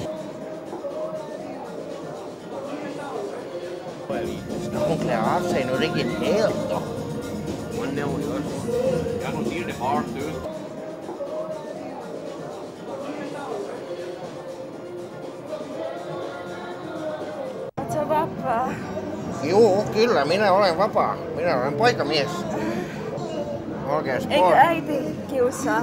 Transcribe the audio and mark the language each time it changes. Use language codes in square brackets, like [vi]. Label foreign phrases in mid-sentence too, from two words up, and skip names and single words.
[sv] Ska hon klä av sig nu riktigt helt då? Men det hon gör så. Ja, hon ser det hart ut. [fi] Oletko sä vapaa? Juu, kyllä, minä olen vapaa. Minä olen poikamies. Oikein Eikö sport. äiti kiusaa?